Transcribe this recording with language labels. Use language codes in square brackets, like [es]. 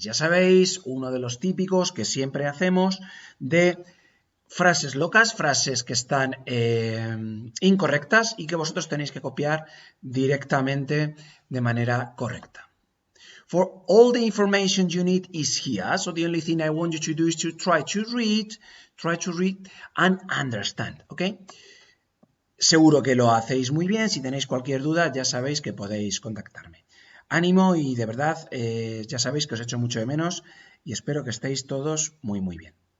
[es] Ya sabéis, uno de los típicos que siempre hacemos de frases locas, frases que están incorrectas y que vosotros tenéis que copiar directamente de manera correcta. [en] For all the information you need is here, so the only thing I want you to do is to try to read and understand, ¿ok? [es] Seguro que lo hacéis muy bien. Si tenéis cualquier duda, ya sabéis que podéis contactarme. Ánimo y de verdad, ya sabéis que os echo mucho de menos y espero que estéis todos muy bien.